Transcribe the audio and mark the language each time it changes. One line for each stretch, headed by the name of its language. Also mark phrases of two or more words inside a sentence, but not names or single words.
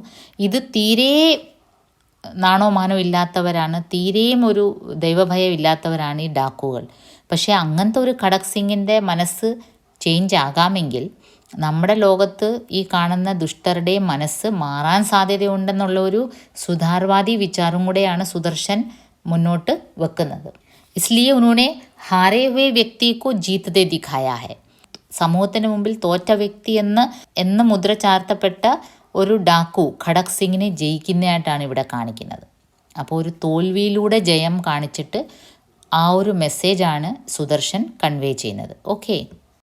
Malayalam: ഇത് തീരെ നാണോ മാനോ ഇല്ലാത്തവരാണ്, തീരെയും ഒരു ദൈവഭയം ഇല്ലാത്തവരാണ് ഈ ഡാക്കുകൾ. പക്ഷേ അങ്ങനത്തെ ഒരു ഖടക് സിംഗിൻ്റെ മനസ്സ് ചേഞ്ച് ആകാമെങ്കിൽ നമ്മുടെ ലോകത്ത് ഈ കാണുന്ന ദുഷ്ടരുടെ മനസ്സ് മാറാൻ സാധ്യതയുണ്ടെന്നുള്ള ഒരു സുധാർവാദി വിചാരം കൂടെയാണ് സുദർശൻ മുന്നോട്ട് വെക്കുന്നത്.
Hindi: ഇസ്ലിയെ ഉन्होंने हारे हुए व्यक्ति को जीतते दिखाया है.
Malayalam: സമൂഹത്തിന് മുമ്പിൽ തോറ്റ വ്യക്തി എന്ന് മുദ്ര ചാർത്തപ്പെട്ട ഒരു ഡാക്കു ഖടക് സിംഗിനെ ജയിക്കുന്നതായിട്ടാണ് ഇവിടെ കാണിക്കുന്നത്. അപ്പോൾ ഒരു തോൽവിയിലൂടെ ജയം കാണിച്ചിട്ട് ആ ഒരു മെസ്സേജാണ് സുദർശൻ കൺവേ ചെയ്യുന്നത്. ഓക്കെ.